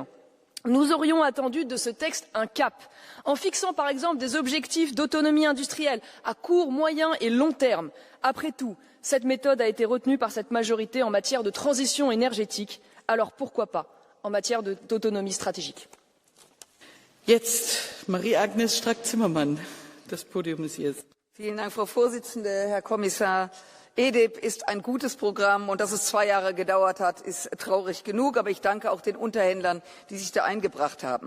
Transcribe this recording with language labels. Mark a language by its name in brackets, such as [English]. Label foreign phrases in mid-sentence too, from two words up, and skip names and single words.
[French] Nous aurions attendu de ce texte un cap, en fixant par exemple des objectifs d'autonomie industrielle à court, moyen et long terme. Après tout, cette méthode a été retenue par cette majorité en matière de transition énergétique, alors pourquoi pas en matière d'autonomie stratégique? [German] Jetzt Marie-Agnes Strack-Zimmermann. Das Podium ist jetzt. Vielen Dank, Frau Vorsitzende, Herr Kommissar. EDIP ist ein gutes Programm und dass es 2 Jahre gedauert hat, ist traurig genug. Aber ich danke auch den Unterhändlern, die sich da eingebracht haben.